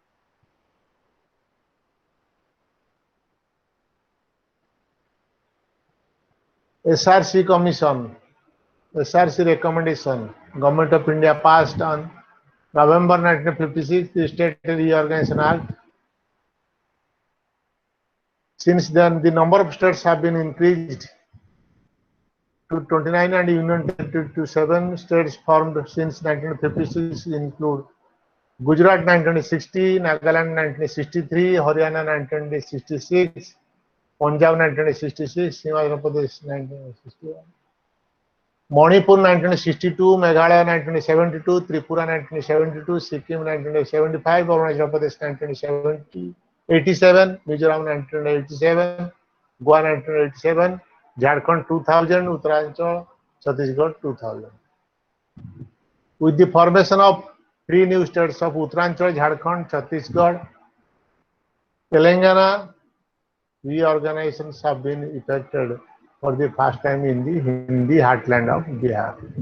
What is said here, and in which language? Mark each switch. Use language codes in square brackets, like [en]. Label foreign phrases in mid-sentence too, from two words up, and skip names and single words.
[en] SRC Commission, SRC recommendation, Government of India passed on November 1956 the State Reorganization Act. Since then, the number of states have been increased to 29 and Union Territory to 7 states formed since 1956 include Gujarat 1960, Nagaland 1963, Haryana 1966, Punjab 1966, Himachal Pradesh 1961, Manipur 1962, Meghalaya 1972, Tripura 1972, Sikkim 1975, Arunachal Pradesh 1987, Mizoram 1987, Goa 1987, Jharkhand 2000, Uttaranchal, Chhattisgarh 2000. With the formation of 3 new states of Uttaranchal, Jharkhand, Chhattisgarh, Telangana, reorganizations have been effected for the first time in the Hindi heartland of Bihar.